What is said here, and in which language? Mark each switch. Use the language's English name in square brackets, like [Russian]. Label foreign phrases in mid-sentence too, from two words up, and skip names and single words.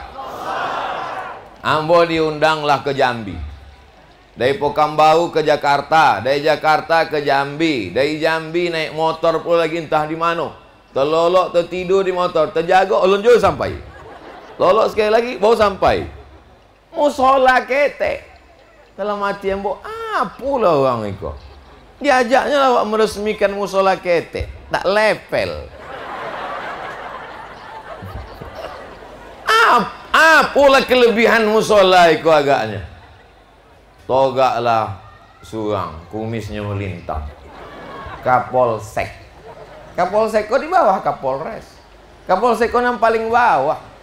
[Indonesian] Ambo diundanglah ke Jambi. Dari Pekanbaru ke Jakarta, dari Jakarta ke Jambi, dari Jambi naik motor pula lagi entah di mana. Terlolok, tertidur di motor, terjaga, lonjol sampai. Lolok sekali lagi, baru sampai. [Minangkabau] Musola ketek. [Indonesian] Dalam hati ambo, pula orang itu. Diajaknya lah awak meresmikan musola ketek, tak level. Apalah kelebihan musola itu agaknya. [Minangkabau] Togaklah surang, kumisnya melintang. [Indonesian] Kapolsek. Kapolsek kok di bawah Kapolres. Kapolsek kok yang paling bawah.